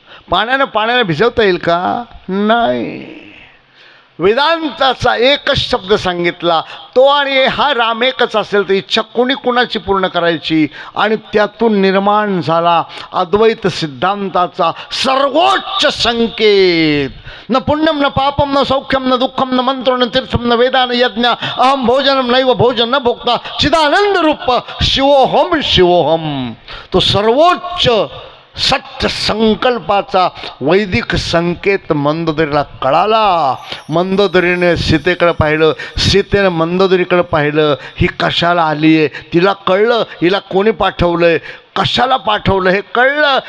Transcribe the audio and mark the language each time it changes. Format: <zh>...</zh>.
<mr>पाण्यानं पाण्याला भिजवता येईल का? नाही. वेदांताचा एकच शब्द सांगितला, तो आणि हा राम एकच असेल तर इच्छा कोणी कुणाची पूर्ण करायची? आणि त्यातून निर्माण झाला अद्वैत सिद्धांताचा सर्वोच्च संकेत.</mr> <sa>न पुण्यम न पापम न सौख्यम न दुःखम न मंत्रो न तीर्थम न वेदा न यज्ञ अहम भोजनम नैव भोजन न भोक्ता चिदानंद रूप शिवोहम शिवोहम.</sa> <mr>तो सर्वोच्च सत्य संकल्पाचा वैदिक संकेत मंदोदरीला कळाला. मंदोदरीने सीतेकडे पाहिलं, सीतेने मंदोदरीकडे पाहिलं. ही कशाला आली आहे तिला कळलं, हिला कोणी पाठवलं आहे, कशाला पाठवलं हे कळलं.</mr>